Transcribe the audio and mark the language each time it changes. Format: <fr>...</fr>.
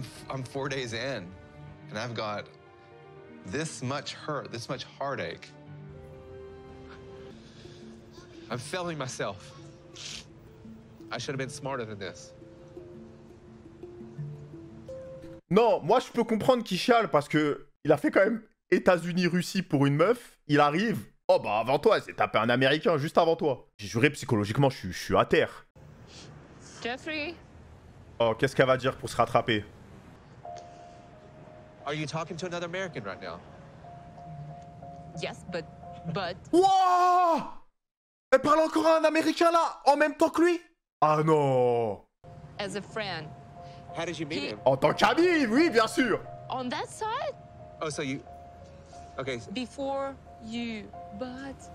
<en>I'm 4 days in, and I've got this much hurt, this much heartache. I'm failing myself. I should have been smarter than this.</en> <fr>Non, moi je peux comprendre qu'il chiale parce que il a fait quand même États-Unis-Russie pour une meuf. Il arrive. Oh bah avant toi, c'est tapé un Américain juste avant toi. J'ai juré psychologiquement, je suis à terre. Jeffrey. Oh, qu'est-ce qu'elle va dire pour se rattraper?</fr> <en>Are you talking to another American right now? Yes, but... Wow!</en> <fr>Elle parle encore à un Américain là, en même temps que lui? Ah non!</fr> <en>As a friend. How did you meet him?</en> <fr>En tant qu'ami, oui, bien sûr!</fr> <en>On that side? Oh, so you... Okay. Before you, but...</en>